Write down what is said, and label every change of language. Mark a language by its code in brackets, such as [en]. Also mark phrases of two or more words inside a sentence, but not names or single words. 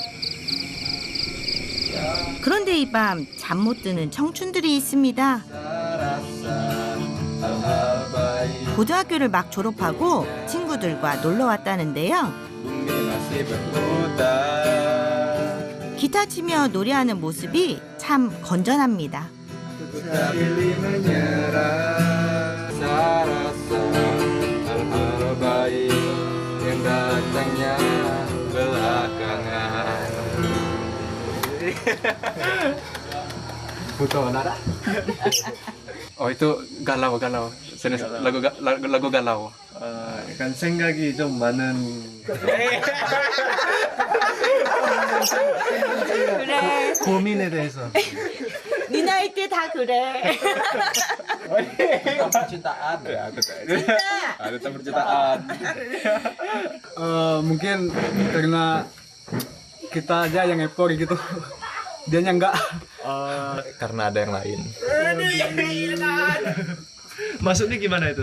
[ko] 그런데 이 밤 잠 못 드는 청춘들이 있습니다. 고등학교를 막 졸업하고 친구들과 놀러 왔다는데요. 기타 치며 노래하는 모습이 참 건전합니다. [id] Butuh nada? Oh itu galau. Lagu galau. [ko] 약간 생각이 좀 많은 그래. 고민에 대해서. 네 나이 때 다 그래. [id] Percintaan. Ada percintaan. Mungkin karena kita aja yang epor gitu. Dianya enggak. Karena ada yang lain. Maksudnya gimana itu?